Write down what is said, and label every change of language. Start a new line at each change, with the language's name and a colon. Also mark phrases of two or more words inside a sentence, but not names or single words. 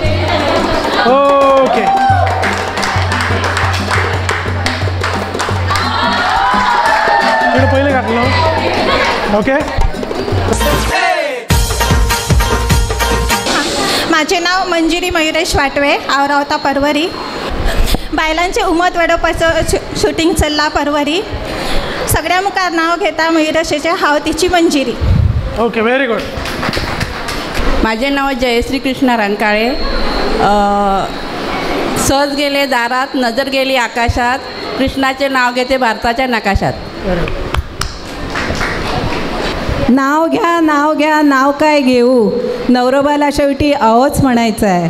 Marathi: ओके. पहिले घातलं. ओके. माझे नाव मंजिरी मयुरेश वाटवे.
Konkani: हांव रावता परवरी. बायलांचे उमत वाडोवपाचो शूटिंग चल्ला परवरी. सगळ्या मुखार नाव घेता मयुरेशाचें. हांव तिची मंजिरी.
English: okay very good.
Marathi: माझे नाव जयश्री कृष्णा रंकाळे. सहज गेले दारात, नजर गेली आकाशात, कृष्णाचे नाव घेते भारताच्या नकाशात. नाव घ्या नाव काय घेऊ, नवरोबाला शेवटी अहोच म्हणायचं आहे.